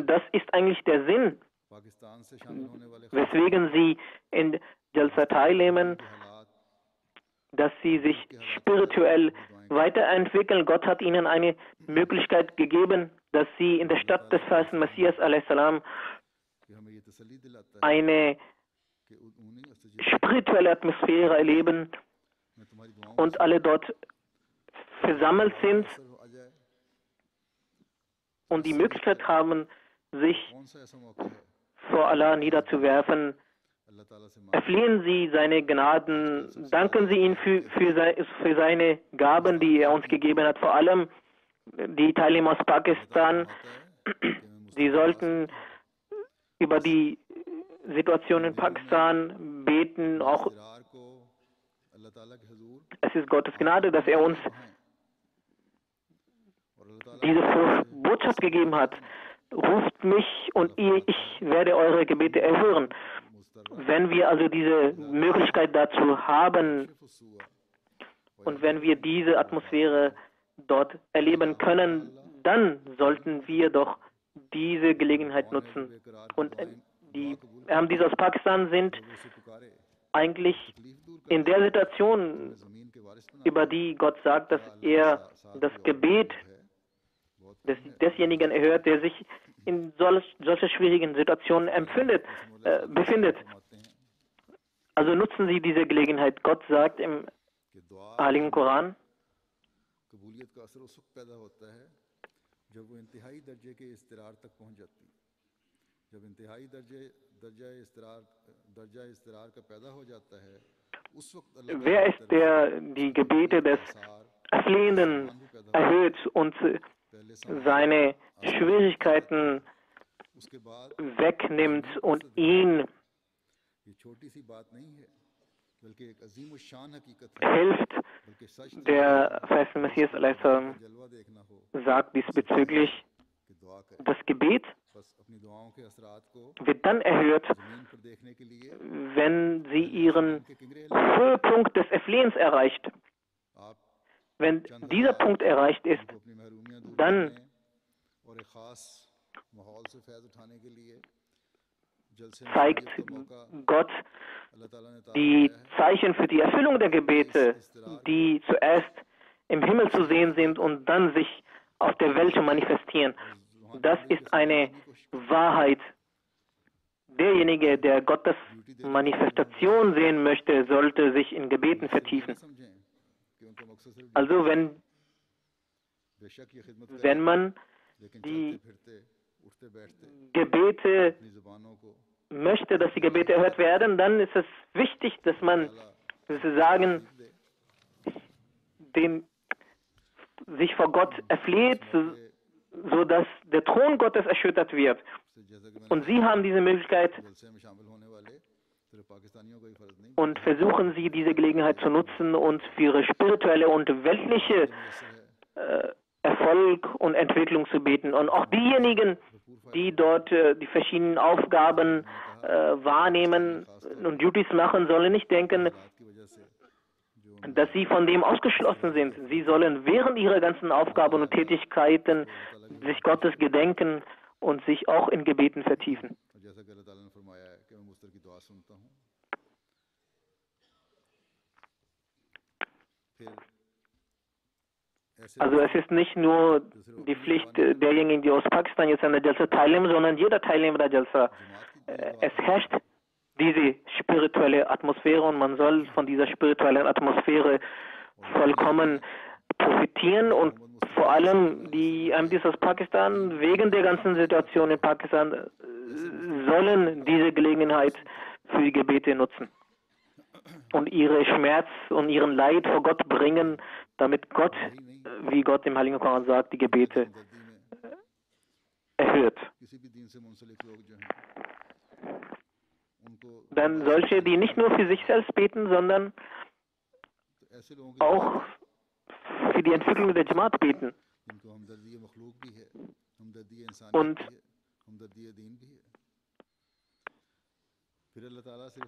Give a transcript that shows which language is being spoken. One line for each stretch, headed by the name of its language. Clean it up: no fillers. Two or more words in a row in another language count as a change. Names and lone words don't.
German: Das ist eigentlich der Sinn, weswegen sie in Jalsa teilnehmen. dass sie sich spirituell weiterentwickeln. Gott hat ihnen eine Möglichkeit gegeben, dass sie in der Stadt des verheißenen Messias a.s.
Urdu: کہ ہمیں یہ تسلی دلاتا ہے
German: eine
Urdu: کہ انہی
German: spirituelle Atmosphäre erleben
Urdu: میں تمہاری دعاؤں
German: und alle dort versammelt sind
Urdu: آ جائے.
German: und die Möglichkeit haben, sich
Urdu: کون سا ایسا موقع ہے
German: vor Allah niederzuwerfen.
Urdu: اللہ تعالیٰ سے مانگ
German: Erflehen Sie seine Gnaden, danken Sie ihm für seine Gaben, die er uns gegeben hat, vor allem die Teilnehmer aus Pakistan. Sie sollten über die Situation in Pakistan beten. Auch
Urdu: اقرار کو اللہ تعالیٰ کے حضور
German: es ist Gottes Gnade, dass er uns
Urdu: اور اللہ تعالیٰ
German: diese frohe Botschaft gegeben hat. Ruft mich und ich werde eure Gebete erhören. Wenn wir also diese Möglichkeit dazu haben und wenn wir diese Atmosphäre dort erleben können, dann sollten wir doch diese Gelegenheit nutzen. Und die die aus Pakistan sind
Urdu: اسے پکارے
German: eigentlich in der Situation,
Urdu: زمین کے وارث بنا
German: über die Gott sagt, dass er das Gebet desjenigen erhört, der sich in solcher schwierigen Situationen befindet.
Urdu: فرماتے ہیں
German: Also nutzen Sie diese Gelegenheit. Gott sagt im
Urdu: کہ دعا
German: Heiligen Koran,
Urdu: قبولیت کا اثر اس وقت پیدا ہوتا ہے جب وہ انتہائی درجے کے اضطرار تک پہنچ جاتی ہے. جب انتہائی درجہ اضطرار کا پیدا ہو جاتا ہے اس وقت اللہ
German: wer ist der die Gebete des Erflehenden erhöht und
Urdu: पहले
German: seine Schwierigkeiten
Urdu: اس کے بعد
German: wegnimmt und ihn
Urdu: یہ چھوٹی سی بات نہیں ہے بلکہ ایک عظیم شان حقیقت ہے
German: hilft.
Urdu: بلکہ سچ
German: Der verheißene Messias a.s.
Urdu: جلوہ دیکھنا ہو
German: sagt diesbezüglich,
Urdu: کہ دعا کریں
German: das Gebet
Urdu: بس اپنی دعاؤں کے اثرات کو
German: wird dann erhört,
Urdu: زمین پر دیکھنے کے لیے
German: wenn sie ihren
Urdu: کے کنگرے
German: Höhepunkt des Erflehens erreicht.
Urdu: आप
German: Wenn dieser Punkt erreicht ist,
Urdu: کو اپنی محرومیاں دور
German: dann
Urdu: کرنے اور ایک خاص ماحول سے فیض اٹھانے کے لیے جلسے میں
German: zeigt
Urdu: شریعت کا موقع
German: Gott
Urdu: اللہ تعالیٰ نے
German: die Zeichen für die Erfüllung der Gebete, die zuerst im Himmel zu sehen sind und dann sich auf der Welt manifestieren. Das ist eine Wahrheit. Derjenige, der Gottes Manifestation sehen möchte, sollte sich in Gebeten vertiefen.
Urdu: سمجھیں کہ ان کا مقصد صرف
German: Also
Urdu: بے شک یہ خدمت
German: wenn man
Urdu: लेकिन
German: die
Urdu: چلتے پھرتے اٹھتے بیٹھتے
German: Gebete
Urdu: اپنی زبانوں کو
German: möchte, dass die Gebete erhört werden, dann ist es wichtig, dass man sozusagen sich vor Gott erfleht, sodass der Thron Gottes erschüttert wird.
Urdu: جیسا کہ
German: Und Sie haben diese Möglichkeit
Urdu: جلسے میں شامل ہونے والے صرف پاکستانیوں کا ہی فرض نہیں
German: und versuchen Sie, diese Gelegenheit zu nutzen und für Ihre spirituelle und weltliche Erfolg und Entwicklung zu beten. Und auch diejenigen, die dort die verschiedenen Aufgaben wahrnehmen und Duties machen, sollen nicht denken,
Urdu: کی وجہ سے جو
German: dass sie von dem ausgeschlossen sind. Sie sollen während ihrer ganzen Aufgaben und Tätigkeiten sich Gottes gedenken und sich auch in Gebeten vertiefen.
Urdu: اور جیسا کہ اللہ تعالیٰ نے فرمایا ہے کہ میں مضطر کی دعا سنتا ہوں پھر ایسے
German: Also es ist nicht nur die Pflicht derjenigen, die aus Pakistan jetzt an der Jalsa teilnehmen, sondern jeder Teilnehmer der Jalsa. Es herrscht diese spirituelle Atmosphäre und man soll von dieser spirituellen Atmosphäre vollkommen profitieren und vor allem die Ahmadis aus Pakistan wegen der ganzen Situation in Pakistan sollen diese Gelegenheit für die Gebete nutzen und ihre Schmerz und ihren Leid vor Gott bringen, damit Gott, wie Gott im Heiligen Koran sagt, die Gebete erhört.
Urdu: کسی بھی دین سے منسلک لوگ جو ہیں ان کو
German: Dann solche, die nicht nur für sich selbst beten, sondern
Urdu: ایسے لوگوں کی
German: auch für die Entwicklung der Jamaat beten.
Urdu: جن کو ہمدردی مخلوق بھی ہے ہمدردی انسانیت
German: Und
Urdu: بھی ہے ہمدردی دین بھی ہے پھر اللہ تعالیٰ صرف